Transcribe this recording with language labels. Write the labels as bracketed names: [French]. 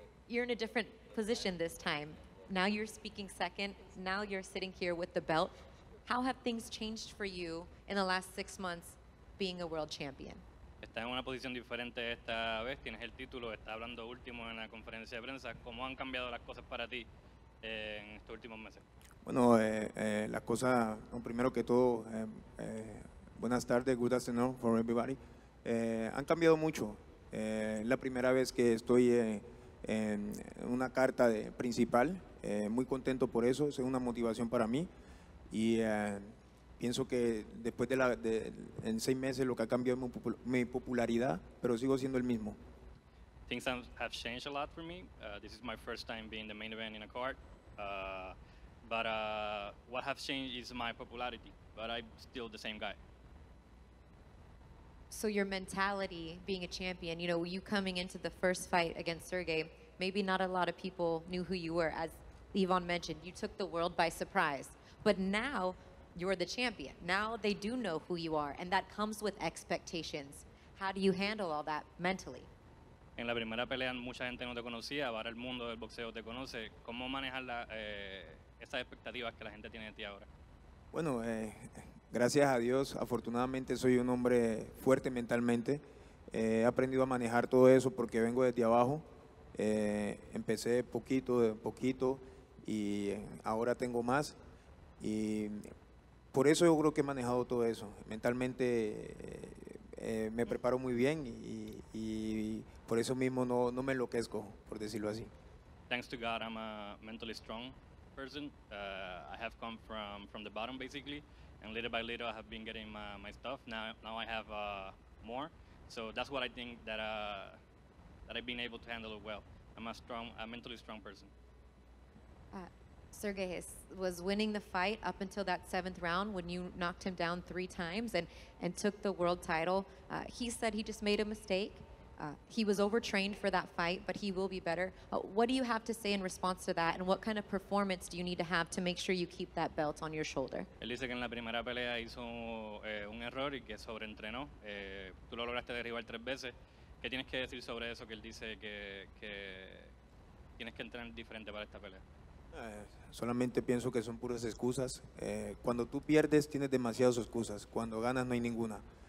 [English] you're in a different position this time. Now you're speaking second. Now you're sitting here with the belt. How have things changed for you in the last 6 months being a world champion? [Spanish] Estás en una posición diferente esta vez, tienes el título, estás hablando último en la conferencia de prensa. ¿Cómo han cambiado las cosas para ti en estos últimos meses? Bueno, la cosa, primero que todo, buenas tardes, [English] good afternoon for everybody. [Spanish] Han cambiado mucho. Es la primera vez que estoy en una carta principal. Muy contento por eso, es una motivación para mí. Y pienso que después en 6 meses lo que ha cambiado es mi popularidad, pero sigo siendo el mismo. [English] Things have changed a lot for me. This is my first time being the main event in a card. But what has changed is my popularity, but I'm still the same guy. So your mentality being a champion, you know, you coming into the first fight against Sergey, maybe not a lot of people knew who you were. As Yvonne mentioned, you took the world by surprise. But now you're the champion. Now they do know who you are, and that comes with expectations. How do you handle all that mentally? [Spanish] En la primera pelea mucha gente no te conocía, ahora el mundo del boxeo te conoce. ¿Cómo manejar esas expectativas que la gente tiene de ti ahora? Bueno, gracias a Dios, afortunadamente soy un hombre fuerte mentalmente. He aprendido a manejar todo eso porque vengo desde abajo. Empecé poquito, de poquito, y ahora tengo más. Y por eso yo creo que he manejado todo eso. Mentalmente me preparo muy bien y por eso mismo no me enloquezco, por decirlo así. [English] Thanks to God, I'm a mentally strong person. I have come from the bottom basically, and little by little I have been getting my stuff. Now I have more, so that's what I think that I've been able to handle it well. I'm a mentally strong person. Sergey was winning the fight up until that 7th round when you knocked him down 3 times and took the world title. He said he just made a mistake. He was overtrained for that fight, but he will be better. What do you have to say in response to that, and what kind of performance do you need to have to make sure you keep that belt on your shoulder? [Spanish] Él dice que en la primera pelea hizo un error y que sobreentrenó. Tú lo lograste derribar 3 veces. ¿Qué tienes que decir sobre eso que él dice que tienes que entrenar diferente para esta pelea? Solamente pienso que son puras excusas. Cuando tú pierdes tienes demasiadas excusas, cuando ganas no hay ninguna.